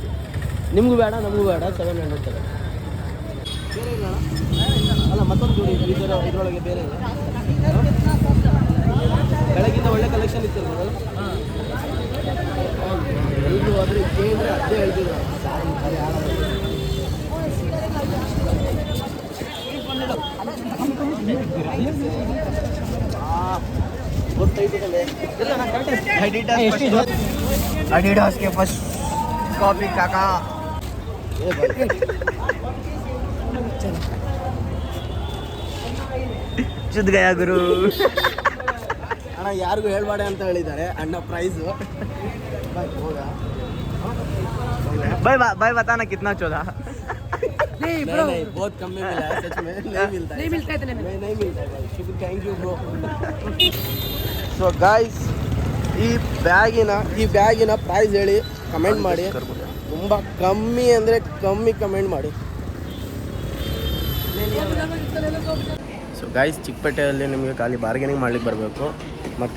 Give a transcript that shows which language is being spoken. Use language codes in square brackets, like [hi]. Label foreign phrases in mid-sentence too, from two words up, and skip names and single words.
[kn] ನಿಮಗೂ ಬೇಡ ನಮಗೂ ಬೇಡ. 700 ತಗೊಂಡು ಬೇರೆ ಇಲ್ಲ ಅಲ್ಲ. ಮತ್ತೊಂದು ಜೋಡಿ ಇದರೊಳಗೆ ಬೇರೆ ಇಲ್ಲ. ಬೆಳಗಿಂದ ಒಳ್ಳೆ ಕಲೆಕ್ಷನ್ ಇತ್ತು ಎಲ್ರು ಆದರೆ ಕೇಳಿದ್ರೆ ಅದೇ ಹೇಳ್ತಿದ್ರು. [hi] एडिडास के पास कॉपी काका। चुद गया गुरु। [kn] ಅಣ್ಣ ಯಾರಿಗೂ ಹೇಳ್ಬೇಡ ಅಂತ ಹೇಳಿದ್ದಾರೆ ಅಣ್ಣ ಪ್ರೈಸು. [hi] भाई बताना कितना चौदह। नहीं ब्रो नहीं बहुत कम में मिला है सच में. नहीं मिलता इतने में। नहीं मिलता है भाई. शुक्र, [en] thank you bro. so guys [kn] ಈ ಬ್ಯಾಗಿನ ಪ್ರೈಸ್ ಹೇಳಿ ಕಮೆಂಟ್ ಮಾಡಿ. ತುಂಬ ಕಮ್ಮಿ ಅಂದರೆ ಕಮ್ಮಿ ಕಮೆಂಟ್ ಮಾಡಿ. [en] so guys [kn] ಚಿಕ್ಕಪೇಟೆಯಲ್ಲಿ ನಿಮಗೆ ಖಾಲಿ ಬಾರ್ಗೇನಿಂಗ್ ಮಾಡ್ಲಿಕ್ಕೆ ಬರಬೇಕು.